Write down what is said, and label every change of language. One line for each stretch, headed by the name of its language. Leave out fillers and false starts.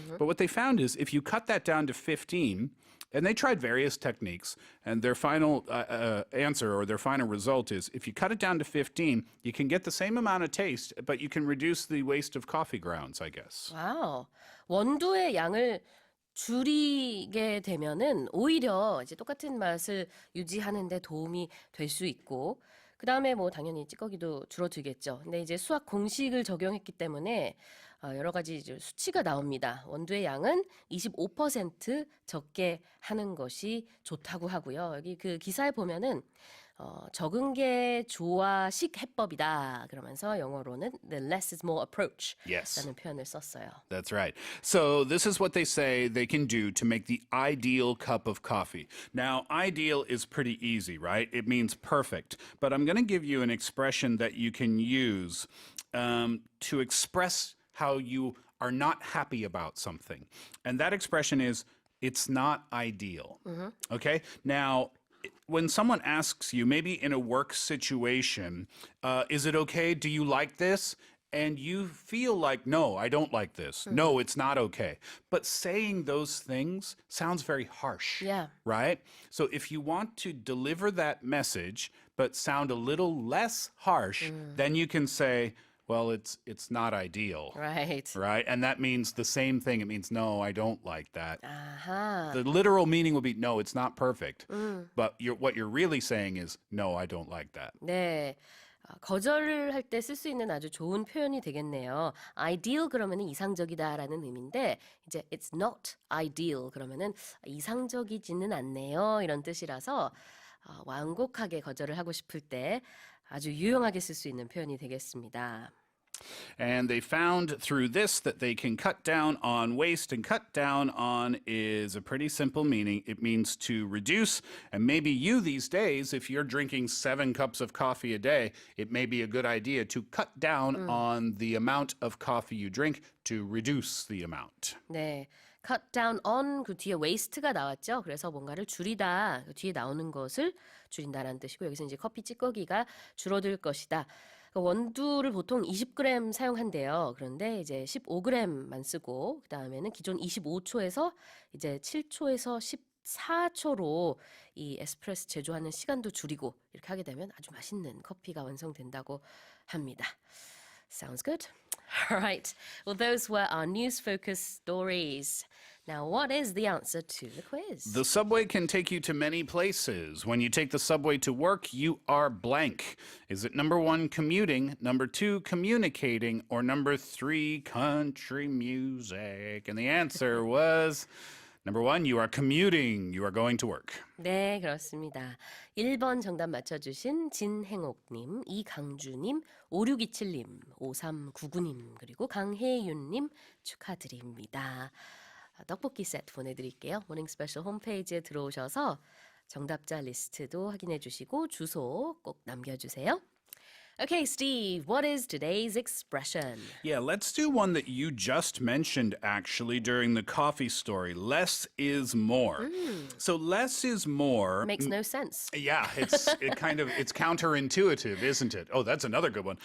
English: But what they found is if you cut that down to 15, and they tried various techniques, and their final answer or their final result is if you cut it down to 15, you can get the same amount of taste, but you can reduce the waste of coffee grounds, I guess.
Korean: 와우. 원두의 양을 줄이게 되면은 오히려 이제 똑같은 맛을 유지하는 데 도움이 될 수 있고 그다음에 뭐 당연히 찌꺼기도 줄어들겠죠. 근데 이제 수학 공식을 적용했기 때문에 여러 가지 이제 수치가 나옵니다. 원두의 양은 25% 적게 하는 것이 좋다고 하고요. 여기 그 기사에 보면은 적은 게 조화식 해법이다. 그러면서 영어로는
English: the less is more approach Yes.
Korean: 라는 표현을 썼어요.
English: That's right. So this is what they say they can do to make the ideal cup of coffee. Now, ideal is pretty easy, right? It means perfect. But I'm going to give you an expression that you can use to express how you are not happy about something. And that expression is, it's not ideal. Okay? Now, when someone asks you, maybe in a work situation, is it okay? Do you like this? And you feel like, no, I don't like this. No, it's not okay. But saying those things sounds very harsh. Yeah. Right? So if you want to deliver that message, but sound a little less harsh, then you can say, well, it's not ideal. Right. Right? And that means the same thing. It means, no, I don't like that.
Korean: 아하.
English: The literal meaning will be, no, it's not perfect. But what you're really saying is, no, I don't like that.
Korean: 네. 거절을 할 때 쓸 수 있는 아주 좋은 표현이 되겠네요. ideal 그러면은 이상적이다라는 의미인데 이제
English: it's not ideal
Korean: 그러면은 이상적이지는 않네요. 이런 뜻이라서 완곡하게 거절을 하고 싶을 때 아주 유용하게 쓸 수 있는 표현이 되겠습니다.
English: And they found through this that they can cut down on waste, and cut down on is a pretty simple meaning. It means to reduce. And maybe you these days, if you're drinking 7 cups of coffee a day, it may be a good idea to cut down on the amount of coffee you drink to reduce the amount.
Korean: 네. cut down on 그 뒤에 waste가 나왔죠. 그래서 뭔가를 줄이다. 그 뒤에 나오는 것을 줄인다라는 뜻이고 여기서 이제 커피 찌꺼기가 줄어들 것이다. 원두를 보통 20g 사용한대요. 그런데 이제 15g만 쓰고 그다음에는 기존 25초에서 이제 7초에서 14초로 이 에스프레소 제조하는 시간도 줄이고 이렇게 하게 되면 아주 맛있는 커피가 완성된다고 합니다.
English: Sounds good. All right. Well, those were our news-focused stories. Now, what is the answer to the quiz? The subway can take you to many places. When you take the subway to work, you are blank. Is it number 1, commuting, number 2, communicating, or number 3, country music? And the answer was number 1, you are commuting. You are going to work.
Korean: 네, 그렇습니다. 1번 정답 맞춰주신 진행옥님, 이강주님, 5627님, 5399님, 그리고 강혜윤님 축하드립니다. 떡볶이 세트 보내드릴게요. 모닝 스페셜 홈페이지에 들어오셔서 정답자 리스트도 확인해 주시고 주소 꼭 남겨주세요.
English: Okay, Steve, what is today's expression? Yeah, let's do one that you just mentioned actually during the coffee story. Less is more. So less is more. Makes no sense. Yeah, it's counterintuitive, isn't it? Oh, that's another good one.